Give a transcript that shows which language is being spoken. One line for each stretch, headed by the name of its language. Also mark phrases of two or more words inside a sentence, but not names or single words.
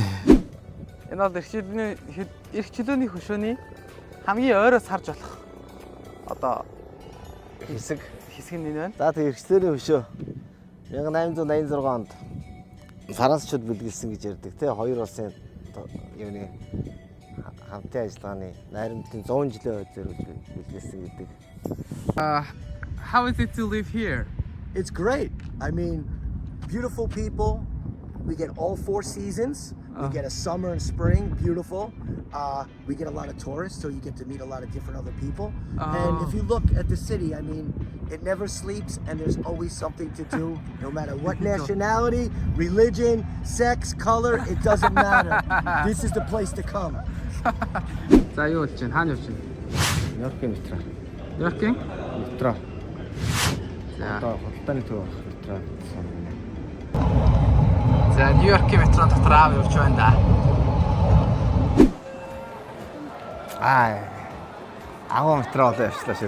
Mongolian: Энэ бол эрх чөлөөний хөшөөний хамгийн ойроос харж болох одоо Хэсэг нь энэ байна. За тэг эрхчлөөний хөшөө 1886 онд Францчууд бэлгэлсэн гэж ярьдаг тий. Хоёр улсын юуны хамтын ажиллагааны найрамдлын 100 жилийн хойд зориулж бэлгэлсэн гэдэг.
English: How is it to live here? It's great. I mean, beautiful people. We get all 4 seasons. We get a summer and spring, beautiful. We get a lot of tourists, so you get to meet a lot of different other people. And if you look at the city, I mean, it never sleeps and there's always something to do, no matter what nationality, religion, sex, color, it doesn't matter. This is the place to come.
Mongolian: За юу болж байна? Хаана явж байна? Нью-Йоркийн метро. Нью-Йоркийн Метро. За. Одоо худалдааны төв метро. За Нью-Йоркийн метрон дотор аав явж байна да. Агуу метро болоо явчлаа шүү.